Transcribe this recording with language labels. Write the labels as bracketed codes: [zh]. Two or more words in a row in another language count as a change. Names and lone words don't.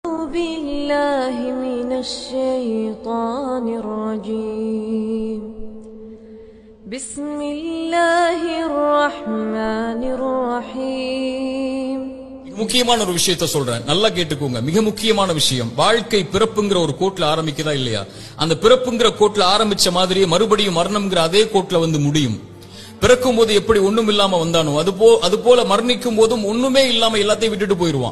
[ar] بالله من الشيطان الرجيم بسم الله الرحمن الرحيم. [ta] முக்கியமான ஒரு விஷயத்தை சொல்றேன், நல்லா கேட்டுக்கோங்க. மிக முக்கியமான விஷயம். வாழ்க்கை பிறப்புங்கிற ஒரு கோட்ல ஆரம்பிக்குதா இல்லையா? அந்த பிறப்புங்கிற கோட்ல ஆரம்பிச்ச மாதிரியே மறுபடியும் மரணம்ங்கிற அதே கோட்ல வந்து முடியும். பிறக்கும் போது எப்படி ஒண்ணும் இல்லாம வந்தானோ அது போல மரணிக்கும் போதும் ஒண்ணுமே இல்லாம எல்லாத்தையும் விட்டுட்டு போயிருவான்.